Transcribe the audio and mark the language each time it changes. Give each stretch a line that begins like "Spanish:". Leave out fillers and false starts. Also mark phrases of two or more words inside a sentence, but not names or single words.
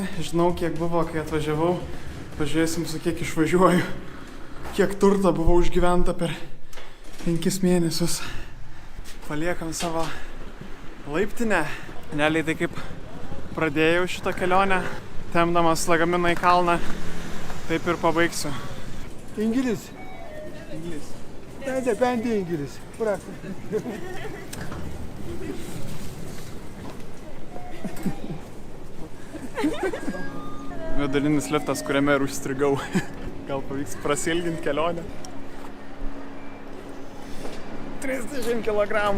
Lithuanian: Žinau, kiek buvo, kai atvažiavau. Pažiūrėsim, su kiek išvažiuoju. Kiek turto buvo užgyventa per 5 mėnesius. Paliekam savo laiptinę. Realiai tai kaip pradėjau šitą kelionę, tempdamas lagaminą į kalną, taip ir pabaigsiu.
Turkish: İngiliz. Ben de İngiliz. Bırak.
Lithuanian: Vidurinis liftas, kuriame ir užstrigau. Gal pavyks prasilginti kelionę. 30 kg.